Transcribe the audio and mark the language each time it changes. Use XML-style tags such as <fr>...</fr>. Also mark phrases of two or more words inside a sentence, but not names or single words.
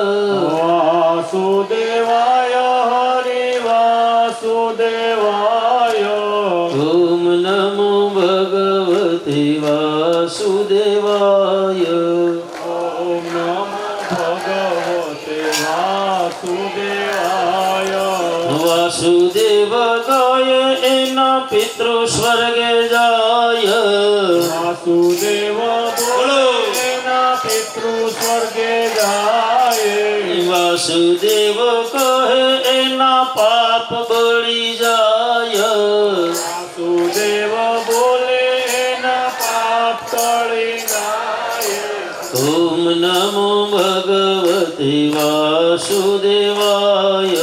<sa>वासुदेवाय हरि वासुदेवाय ओम नमो भगवते वासुदेवाय ओम नमो भगवते वासुदेवाय वासुदेव</sa> <gu>એના પિતૃ સ્વર્ગે જાય વાસુદેવ બોલો એના પિતૃ સ્વર્ગે જાય વાસુદેવ કહે એના પાપ બળી જાય. વાસુદેવ બોલે એના પાપ ટળી જાય.</gu> <sa>ઓમ નમો ભગવતે વાસુદેવાય.</sa>